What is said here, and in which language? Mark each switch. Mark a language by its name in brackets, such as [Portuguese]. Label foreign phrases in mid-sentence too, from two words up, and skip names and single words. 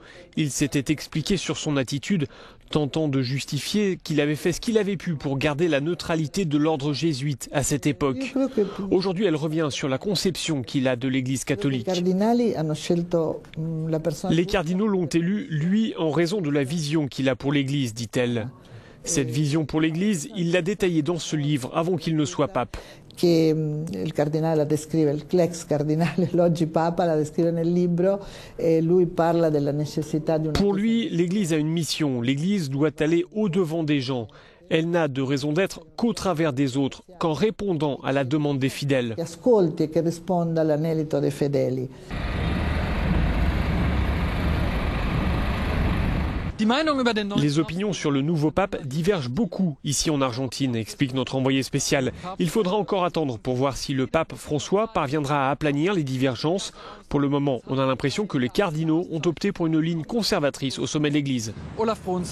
[French] Il s'était expliqué sur son attitude, tentant de justifier qu'il avait fait ce qu'il avait pu pour garder la neutralité de l'ordre jésuite à cette époque. Aujourd'hui, elle revient sur la conception qu'il a de l'Église catholique. Les cardinaux l'ont élu, lui, en raison de la vision qu'il a pour l'Église, dit-elle. Cette vision pour l'Église, il l'a détaillée dans ce livre avant qu'il ne soit pape. [Italian] Il cardinale la descrive, l'ex cardinale, l'oggi papa la descrive nel libro e lui parla della necessità di una... [French] Pour lui, l'Église a une mission. L'Église doit aller au-devant des gens. Elle n'a de raison d'être qu'au travers des autres, qu'en répondant à la demande des fidèles. [Italian] Ascolti e che risponda all'anelito dei fedeli. [French] Les opinions sur le nouveau pape divergent beaucoup ici en Argentine, explique notre envoyé spécial. Il faudra encore attendre pour voir si le pape François parviendra à aplanir les divergences. Pour le moment, on a l'impression que les cardinaux ont opté pour une ligne conservatrice au sommet de l'Église.